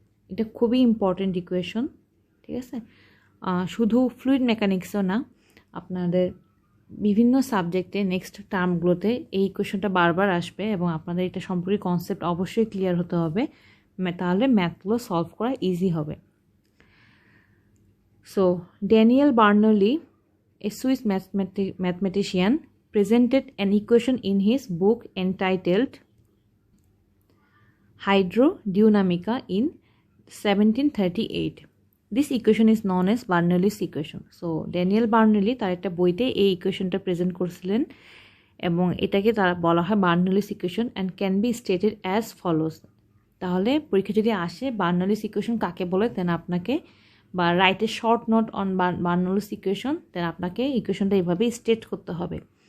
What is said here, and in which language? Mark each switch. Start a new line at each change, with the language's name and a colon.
Bangla: এটা খুবই important equation, ঠিক আছে? শুধু ফ্লুইড মেকানিক্সও না, আপনাদের বিভিন্ন সাবজেক্টে নেক্সট টার্মগুলোতে এই ইকুয়েশনটা বারবার আসবে এবং আপনাদের এটা সম্পর্কে কনসেপ্ট অবশ্যই ক্লিয়ার হতে হবে, তাহলে ম্যাথগুলো সলভ করা ইজি হবে।
English: So Daniel Bernoulli, a Swiss mathematician, presented an equation in his book entitled Hydrodynamica in 1738. This equation is known as Bernoulli's equation.
Bangla: So Daniel Bernoulli তার একটা বইতে এই ইকুয়েশনটা প্রেজেন্ট করেছিলেন এবং এটাকে তারা বলা হয় বার্নৌলিস equation
English: And can be stated as follows.
Bangla: তাহলে পরীক্ষা যদি আসে বার্নৌলিস ইকুয়েশন কাকে বলে, দেন আপনাকে বা
English: write a short note on Bernoulli's equation,
Bangla: দেন আপনাকে ইকুয়েশনটা এইভাবেই স্টেট করতে হবে।